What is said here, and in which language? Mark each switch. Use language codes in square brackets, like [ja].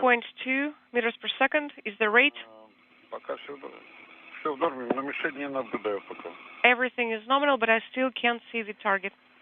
[en] 0.2 meters per second is the rate. [ru] Пока все в норме, но мишень не наблюдаю пока. [en] Everything is nominal, but I still can't see the target.